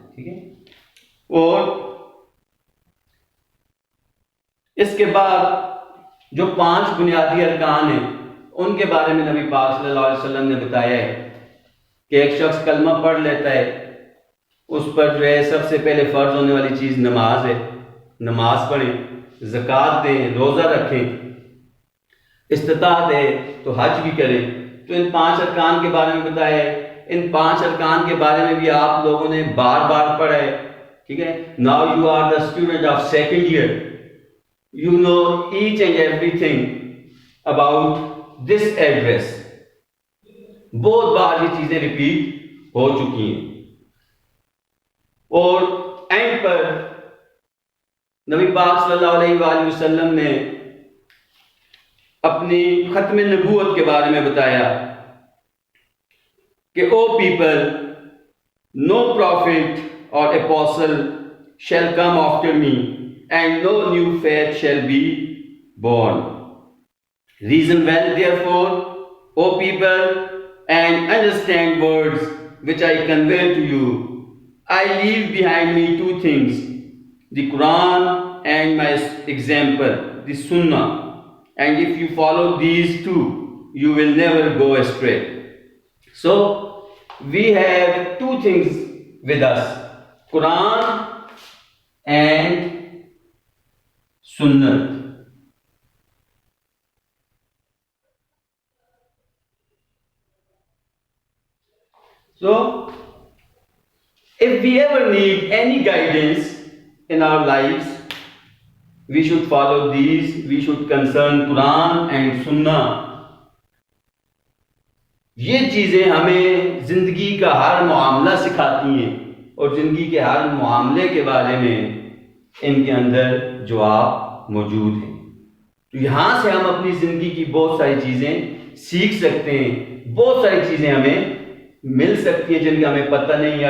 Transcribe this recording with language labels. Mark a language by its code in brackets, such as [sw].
[ur] ٹھیک ہے؟ اور اس کے بعد جو 5 بنیادی ارکان ہیں ان کے بارے میں نبی پاک صلی اللہ علیہ وسلم نے بتایا ہے کہ ایک شخص کلمہ پڑھ لیتا ہے، اس پر جو ہے سب سے پہلے فرض ہونے والی چیز نماز ہے. نماز پڑھیں، زکوٰۃ دیں، روزہ رکھیں، استطاعت ہے تو حج بھی کریں. تو ان 5 ارکان کے بارے میں بتایا ہے. ان 5 ارکان کے بارے میں بھی آپ لوگوں نے بار بار پڑھا ہے. ٹھیک ہے؟ [en] Now you are the student of second year. You know each and everything about this address. [ur] بہت بار یہ چیزیں ریپیٹ ہو چکی ہیں. اور اینڈ پر نبی پاک صلی اللہ علیہ وآلہ وسلم نے اپنی ختم نبوت کے بارے میں بتایا کہ [en] O people, no prophet اور apostle shall come after me, and no new faith shall be born. Reason well therefore, O people, and understand words which I convey to you. I leave behind me 2 things, the Quran and my example, the Sunnah. And if you follow these 2, you will never go astray. So, we have 2 things with us, Quran and Sunnah. So, if we ever need any guidance in our lives, we should follow these. We should concern Quran and Sunnah. [ur] یہ چیزیں ہمیں زندگی کا ہر معاملہ سکھاتی ہیں، اور زندگی کے ہر معاملے کے بارے میں ان کے اندر جواب موجود ہیں. تو یہاں سے ہم اپنی زندگی کی بہت ساری چیزیں سیکھ سکتے ہیں، بہت ساری چیزیں ہمیں مل سکتی ہیں جن کا ہمیں پتہ نہیں.